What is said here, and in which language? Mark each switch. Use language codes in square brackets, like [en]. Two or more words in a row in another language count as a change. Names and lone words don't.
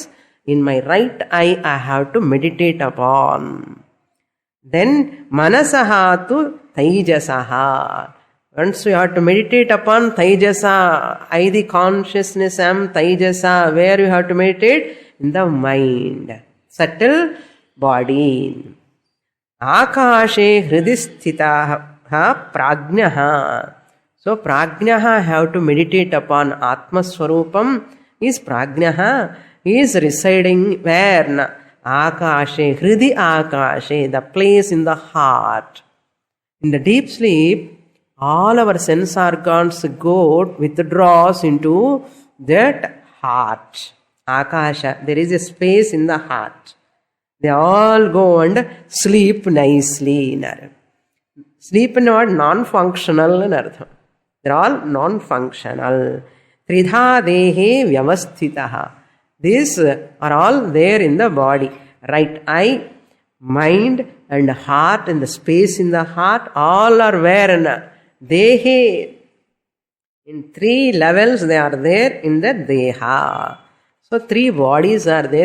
[en] In my right eye, I have to meditate upon. Then, Manasaha to Taijasaha. Once you have to meditate upon Taijasa, I, the consciousness, am Taijasa. Where you have to meditate? In the mind. Subtle body. [sa] Akashe hridisthitaha prajnaha. [en] So, prajnaha have to meditate upon Atma Swarupam. Is prajnaha is residing where? [sa] Akashe, Hridi Akashe, [en] the place in the heart. In the deep sleep, all our sense organs withdraws into that heart. Akasha, there is a space in the heart. They all go and sleep nicely. Sleep is not non-functional. They are all non-functional. [sa] Tridha dehe vyavasthitaha. [en] These are all there in the body. Right eye, mind and heart and the space in the heart, all are where in dehe. In three levels they are there in the deha. So three bodies are there.